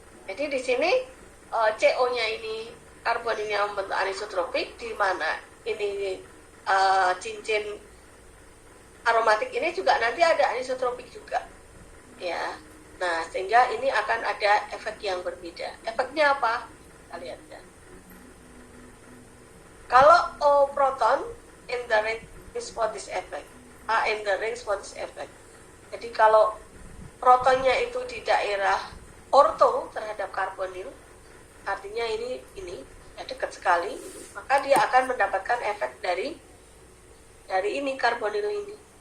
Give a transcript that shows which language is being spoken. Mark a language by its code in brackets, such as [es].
[id] Jadi di sini CO-nya ini karbonilnya membentuk anisotropik, di mana ini cincin aromatik ini juga nanti ada anisotropik juga. Ya. Nah, sehingga ini akan ada efek yang berbeda. Efeknya apa? Kita lihat ya. Kalau [en] O proton in the range for this effect, A in the range for this effect. [id] Jadi kalau protonnya itu di daerah orto terhadap karbonil, artinya ini ya dekat sekali, maka dia akan mendapatkan efek dari ini karbonil ini.